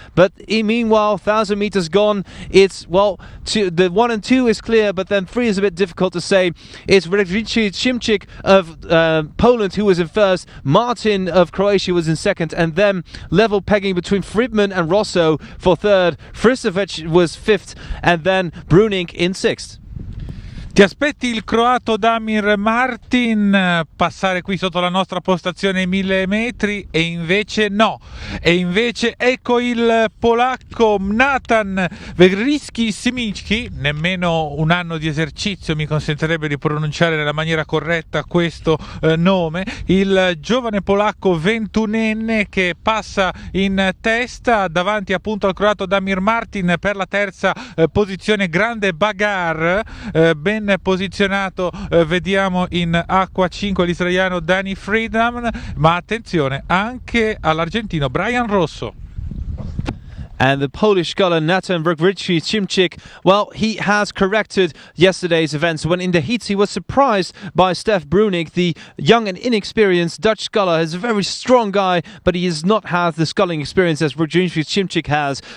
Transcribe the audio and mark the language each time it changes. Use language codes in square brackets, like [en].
[en] But meanwhile, 1,000 meters gone. It's, well, the 1 and 2 is clear, but then 3 is a bit difficult to say. It's Wojcicki-Szymczyk of Poland who was in first, Martin of Croatia was in second, and then level pegging between Fridman and Rosso for third. Frisovic was fifth, and then Brunink in sixth. [it] Ti aspetti il croato Damir Martin passare qui sotto la nostra postazione ai 1000 metri e invece no. E invece ecco il polacco Natan Wagashitsky-Szymczyk, nemmeno un anno di esercizio mi consentirebbe di pronunciare nella maniera corretta questo nome, il giovane polacco 21enne che passa in testa davanti appunto al croato Damir Martin per la terza posizione. Grande bagarre, ben posizionato, vediamo in acqua 5 l'israeliano Danny Fridman, ma attenzione anche all'argentino Brian Rosso. [en] And the Polish sculler Natan Wagashitsky-Szymczyk, well, he has corrected yesterday's events when in the heats he was surprised by Stef Brunink, the young and inexperienced Dutch sculler. He's a very strong guy, but he has not had the sculling experience as Wagashitsky-Szymczyk has.